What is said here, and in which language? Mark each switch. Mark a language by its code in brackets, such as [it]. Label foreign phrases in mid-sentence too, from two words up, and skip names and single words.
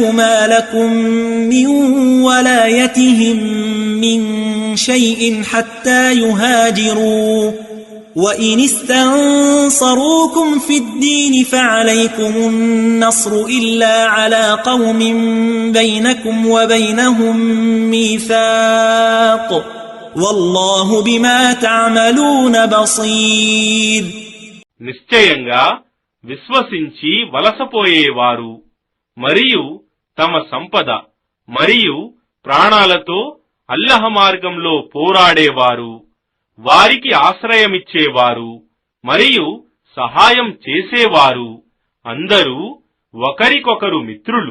[ar] ما لكم من ولايتهم من شيء حتى يهاجروا وإن استنصروكم في الدين فعليكم النصر إلا على قوم بينكم وبينهم ميثاق والله بما تعملون بصير. [te] నిశ్చయంగా విశ్వసించి వలసపోయేవారు మరియు తమ సంపద మరియు ప్రాణాలతో అల్లాహ్ మార్గంలో పోరాడేవారు, వారికి ఆశ్రయమిచ్చేవారు మరియు సహాయం చేసేవారు అందరూ ఒకరికొకరు మిత్రులు.